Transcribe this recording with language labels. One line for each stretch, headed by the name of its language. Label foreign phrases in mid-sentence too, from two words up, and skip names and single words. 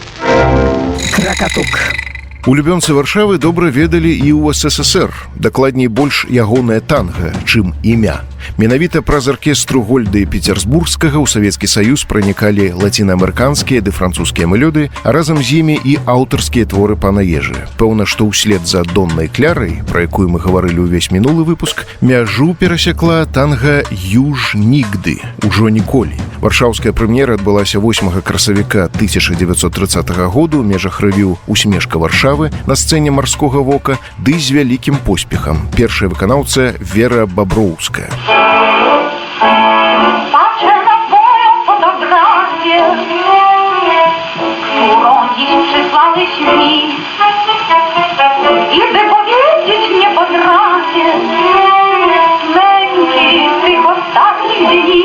Belarusian: Krakatuк. Улюбёнцы Варшавы добра ведалі і ў СССР, дакладней больш ягонае танга, чым імя. Менавіта праз аркестру Гольды Петербургскага ў Савецкі Саюз пранікалі лацінаамерыканскія ды французскія мелодыі, а разам з імі і аўтарскія творы пана Ежы. Пэўна, што ўслед за Доннай Клярай, пра якую мы гаварылі ўвесь мінулы выпуск, мяжу перасякла танга «Юж нігды» «Ужо ніколі». Варшаўская прэм'ера адбылася 8 красавіка 1930 году ў межах рэвю «Усмешка Варшавы» на сцэне «Марскога вока» ды з вялікім поспехам. Першая выканаўца Вера Баброўская.
Polish: Patrzę na twoją fotografię, którą dziś przysłałeś mi, i wypowiedzieć nie potrafię męki tych ostatnich dni.